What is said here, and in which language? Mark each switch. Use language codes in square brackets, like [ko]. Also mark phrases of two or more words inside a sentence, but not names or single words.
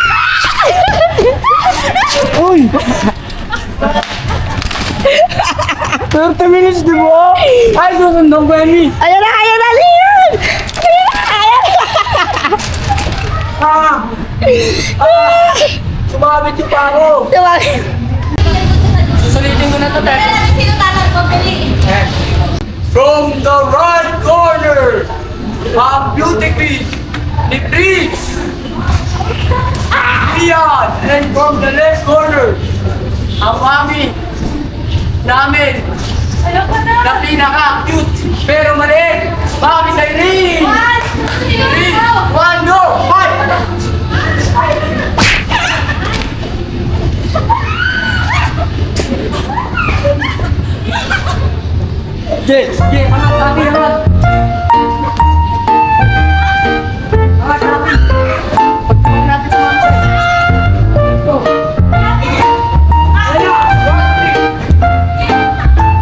[tl] Uy! [en] 30 minutes, [tl] di ba? Ay, susundan ko yan, Ayaw na, Leon. Sumabit yung pako! Tumawag. Susulitin ko na to, Ted. Sino tatanong pabili? [en] From the right corner, ang beauty queen ni Prince. Ian. And from the left corner, [tl] ang mami namin na pinaka-cute pero maliit. Mami sa Irene. 3, 1, [en] go! Fight! Yes, yes, [tl] mga sabi naman. Mga sabi. Pagkain natin sa mga sabi. Go. Ayan, 1, 3.